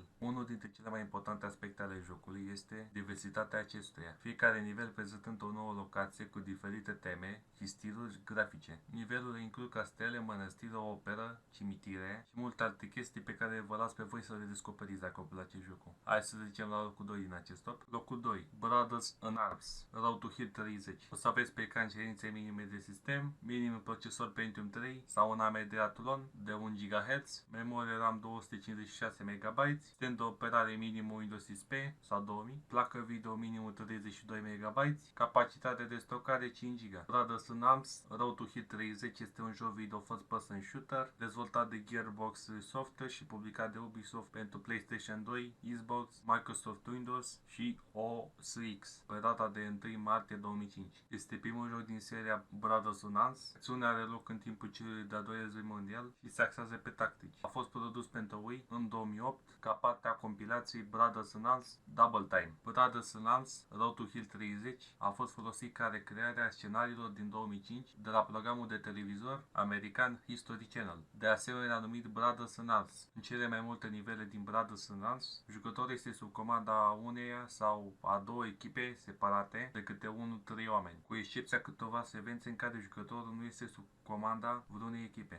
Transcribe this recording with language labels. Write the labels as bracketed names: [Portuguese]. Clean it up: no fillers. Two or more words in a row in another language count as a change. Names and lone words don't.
[Romanian] Unul dintre cele mai importante aspecte ale jocului este diversitatea acestuia. Fiecare nivel prezentând o nouă locație cu diferite teme și stiluri grafice. Nivelurile includ castele, mănăstiri, o operă, cimitire și multe alte chestii pe care vă las pe voi să le descoperiți dacă vă place jocul. Hai să zicem la locul 2 din acest top. Locul 2. Brothers in Arms. Road to Hill 30. O să aveți pe ecran cerințe minime de sistem, minim procesor Pentium 3 sau un AMD Athlon de 1 GHz, memorie RAM 256 MB, sistem de operare minim Windows XP sau 2000, placă video minim 32 MB, capacitate de stocare 5 GB. Brothers in Arms Road to Hill 30 este un joc video [English] first person shooter [Romanian] dezvoltat de Gearbox Software și publicat de Ubisoft pentru PlayStation 2, Xbox, Microsoft Windows și OS X pe data de 1 martie 2005. Este primul joc din seria Brothers in Arms. Acțiunea are loc în timpul celui de-al doilea război mondial și se axează pe tactici. A fost produs pentru Wii în 2008 ca parte a compilației Brothers in Arms Double Time. Brothers in Arms Road to Hill 30 a fost folosit ca recreare a scenariilor din 2005 de la programul de televizor american History Channel, de asemenea numit Brothers in Arms. În cele mai multe nivele din Brothers in Arms, jucătorul este sub comanda a uneia sau a două echipe separate de câte 1-3 oameni, cu excepția câteva secvențe în care jucătorul nu este sub comanda vreunei echipe.